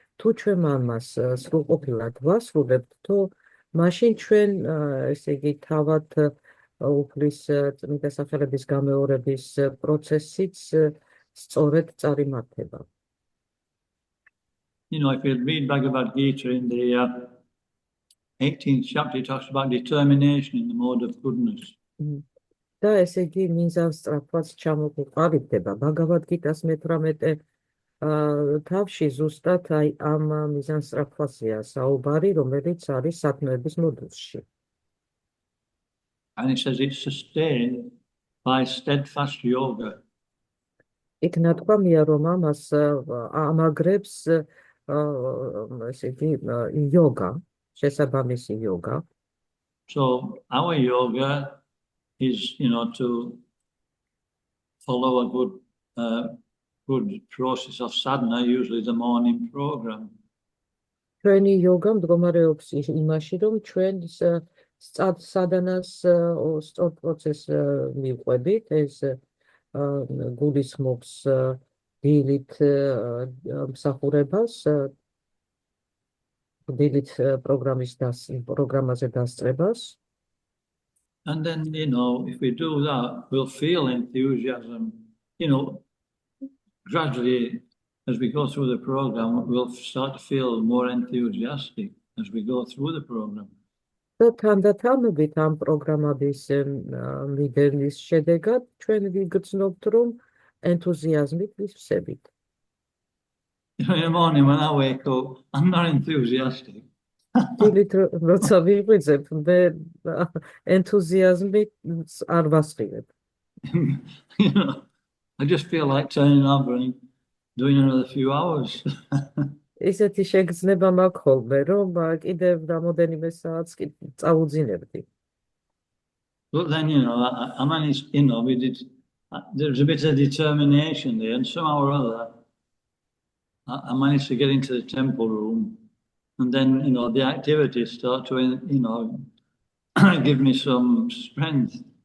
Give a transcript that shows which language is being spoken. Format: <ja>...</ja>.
<ka>თუ ჩვენ ამას სრულყოფილად ვასრულებთ, თუ მაშინ ჩვენ ესე იგი თავად უფლის წმინდა სახელების გამეორების პროცესიც სწორედ წარიმართება.</ka> <en>If you read Bhagavad Gita in the 18th chapter, it talks about determination in the mode of goodness.</en> <ka>და ესე იგი მიზანს სწრაფად ჩამოყალიბდება. ბაგავად გიტას მე-18 თავში ზუსტად აი ამ მიზანს სწრაფვაზეა საუბარი, რომელიც არის სათნოების მოდულში.</ka> <en>And it says it's sustained by steadfast yoga.</en> <ka>იქ ნათქვამია, რომ ამას ამაგრებს ესე იგი იოგა, შესაბამისი იოგა.</ka> <en>So our yoga is, to follow a good process of sadhana, usually the morning program.</en> <ka>ჩვენი იოგა მდგომარეობს იმაში, რომ ჩვენ სადანას სწორ პროცესს მივყვებით, ეს გულისხმობს დილით მსახურებას, დილით პროგრამაზე დასწრებას.</ka> <en>And then, if we do that, we'll feel enthusiasm. Gradually, as we go through the program, we'll start to feel more enthusiastic as we go through the program.</en> <ka>და თანდათანობით ამ პროგრამების მიდევნის შედეგად ჩვენ ვიგრძნობთ, რომ ენთუზიაზმით ვივსებით.</ka> <en>In the morning when I wake up, I'm not enthusiastic.</en> <ka>დილით როცა ვიღვიძებ, მე ენთუზიაზმით არ ვასხივებ.</ka> <en>I just feel like turning over and doing another few hours.</en> <ka>ისეთი შეგრძნება მაქვს ხოლმე, რომ კიდევ რამოდენიმე საათს წავუძინებდი.</ka> <en>But then, I managed, there's a bit of determination there, and somehow or other, I managed to get into the temple room, and then, the activities start to, give me some strength.</en>